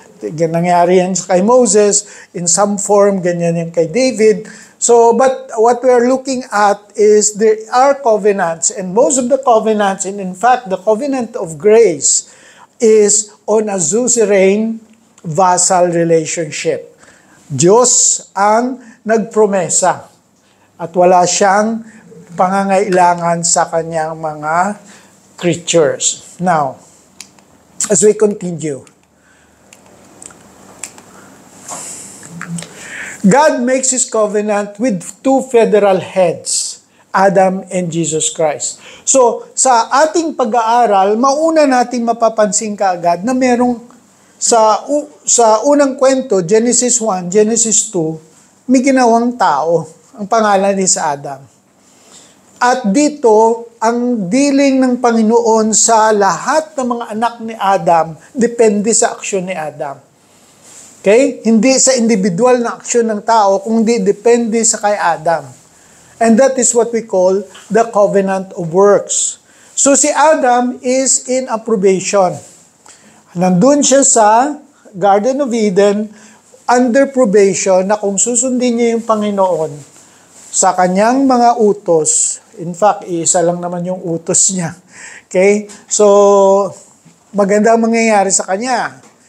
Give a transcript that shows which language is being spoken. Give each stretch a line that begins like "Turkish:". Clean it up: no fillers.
Filipino: Nangyari yan kay Moses,
English: in some form,
Filipino: ganyan yan kay David.
English: So, but what we are looking at is there are covenants, and most of the covenants, and in fact, the covenant of grace is on a suzerain vassal relationship.
Filipino: Diyos ang nagpromesa at wala siyang pangangailangan sa kanyang mga creatures.
English: Now, as we continue, God makes His covenant with two federal heads, Adam and Jesus Christ.
Filipino: So, sa ating pag-aaral, mauna nating mapapansin kaagad na merong sa unang kwento, Genesis 1, Genesis 2, may ginawang tao. Ang pangalan is Adam. At dito, ang dealing ng Panginoon sa lahat ng mga anak ni Adam, depende sa aksyon ni Adam. Okay? Hindi sa individual na aksyon ng tao, kundi depende sa kay Adam.
English: And that is what we call the covenant of works. So si Adam is in approbation.
Filipino: Nandun siya sa Garden of Eden,
English: under probation,
Filipino: na kung susundin niya yung Panginoon sa kanyang mga utos,
English: in fact,
Filipino: isa lang naman yung utos niya. Okay? So, maganda ang mangyayari sa kanya.